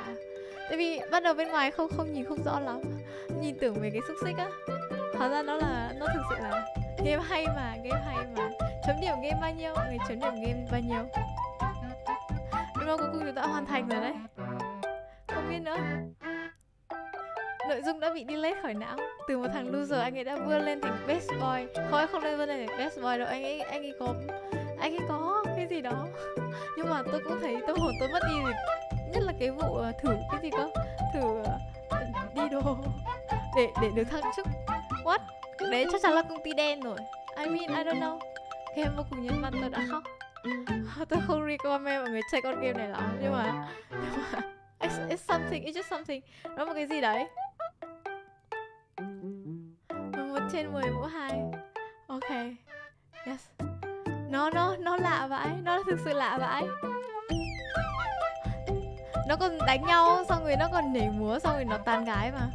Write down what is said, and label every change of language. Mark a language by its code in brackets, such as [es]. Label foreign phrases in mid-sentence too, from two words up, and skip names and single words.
[vi] Tại vì bắt đầu bên ngoài không nhìn không rõ lắm, nhìn tưởng về cái xúc xích á, hóa ra nó thực sự là game hay mà. Chấm điểm game bao nhiêu? Người chấm điểm game bao nhiêu? Đúng rồi, cuối cùng chúng ta hoàn thành rồi đấy. Không biết nữa. Nội dung đã bị delete khỏi não. Từ một thằng loser anh ấy đã vươn lên thành [en] best boy. [vi] Không lên vươn lên thành [en] best boy [vi] đâu. Anh ấy có cái gì đó. Nhưng mà tôi cũng thấy tâm hồn tôi mất đi. Nhất là cái vụ thử cái gì cơ, thử đi đồ để được thăng chức. [en] What? [vi] Đấy chắc chắn là công ty đen rồi. [en] I mean I don't know. [vi] Game vô cùng nhân văn, tôi đã khóc. Tôi không recommend mọi người chơi con game này lắm, nhưng mà [en] it's something, it's just something. [vi] Nó một cái gì đấy. 1/10 mũ 2. Ok. [en] Yes. [vi] Nó lạ vãi, nó thực sự lạ vãi. Nó còn đánh nhau, xong rồi nó còn nhảy múa, xong rồi nó tán gái mà.